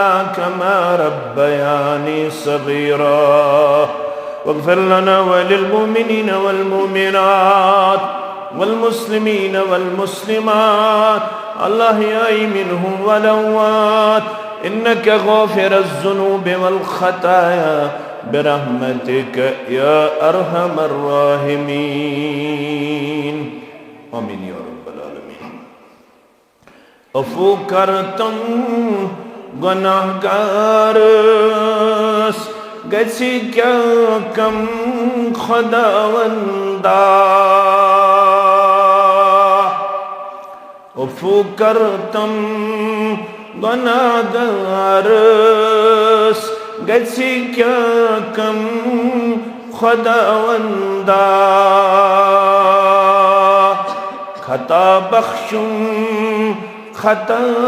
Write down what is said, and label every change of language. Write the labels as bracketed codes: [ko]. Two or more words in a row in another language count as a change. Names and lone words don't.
[ar] كما ربياني صغيرا واغفر لنا و للمؤمنين و المؤمنات و المسلمين و المسلمات الأحياء منهم و الأموات إنك غافر الذنوب و الخطايا برحمتك يا أرحم الراحمين آمين يا رب العالمين. [ks] अफ़ू करतम गुनाहगारस गछि क्या कम खुदावंदा अफ़ू करतम गुनाहगारस गछि क्या कम खुदावंदा खता बख्शुम खता